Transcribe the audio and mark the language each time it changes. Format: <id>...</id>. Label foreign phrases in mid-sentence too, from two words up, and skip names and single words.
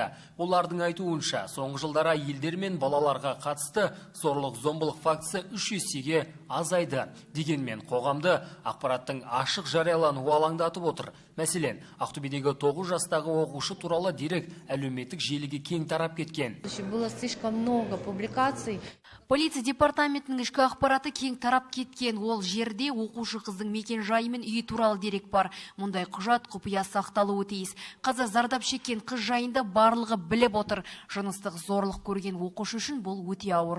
<kk>Олардың айтуынша, соңғы жылдары елдер мен балаларға қатысты зорлық-зомбылық фактісі 3 есеге азайды. Дегенмен қоғамды ақпараттың ашық жариялануы алаңдатып отыр. Мәселен, Ақтөбедегі 9 жастағы оқушы туралы дерек әлеуметтік желіге кең тарап кеткен.</kk> <ru>Было слишком много публикаций.</ru> <kk>Полиция департаментінің ішкі ақпараты кең тарап кеткен. Ол жерде оқушы қыздың мекен жайы мен үйі туралы дерек бар. Мұндай құжат құпия сақталуы тиіс. Қазір зардап шеккен қыз жайында барлығы біліп отыр. Жыныстық зорлық көрген оқушы үшін бұл өте ауыр.</kk>